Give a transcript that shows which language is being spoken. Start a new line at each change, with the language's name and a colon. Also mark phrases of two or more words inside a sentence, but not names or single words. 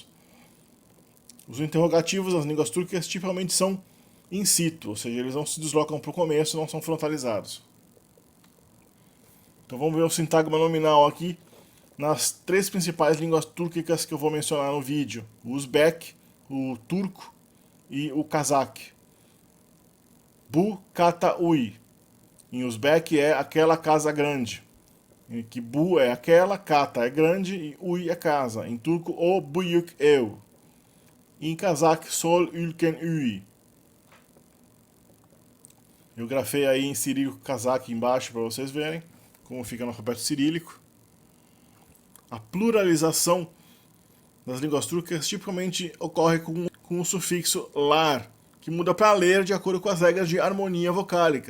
Portuguese: Os interrogativos das línguas túrquicas tipicamente são in situ, ou seja, eles não se deslocam para o começo e não são frontalizados. Então vamos ver o sintagma nominal aqui nas três principais línguas túrquicas que eu vou mencionar no vídeo: o uzbek, o turco e o cazaque.
Uzbek: Bu, kata, ui.
Portuguese: Em uzbek é aquela casa grande. Em que bu é aquela, kata é grande e ui é casa. Em turco,
Turkish: o buyuk ev.
Portuguese: Em cazaque,
Kazakh: sol ülken ui.
Portuguese: Eu grafei aí em cirílico cazaque embaixo para vocês verem como fica no alfabeto cirílico. A pluralização das línguas túrquicas tipicamente ocorre com o sufixo lar, que muda para ler de acordo com as regras de harmonia vocálica.